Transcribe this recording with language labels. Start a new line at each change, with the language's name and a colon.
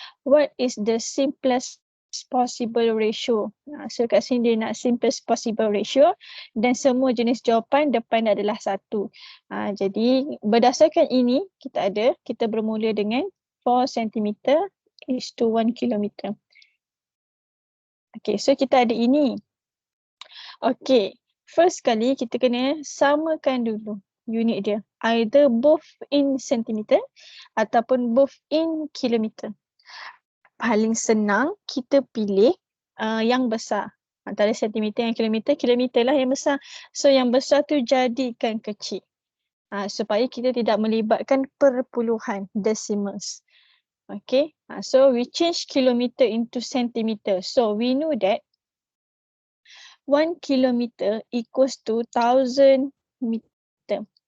English: What is the simplest possible ratio?
Malay: So kat sini dia nak
English: simplest possible ratio
Malay: dan semua jenis jawapan depan adalah 1. Jadi berdasarkan ini kita bermula dengan 4 cm is to 1 km. Okay, so kita ada ini. Okay, first kali kita kena samakan dulu unit dia.
English: Either both in centimeter
Malay: ataupun
English: both in kilometer.
Malay: Paling senang kita pilih yang besar. Antara sentimeter dan kilometer, kilometer lah yang besar. So yang besar tu jadikan kecil. Supaya kita tidak melibatkan perpuluhan, decimals.
English: Okay, so we change kilometer into centimeter. So we know that 1 kilometer equals to 1000 meter.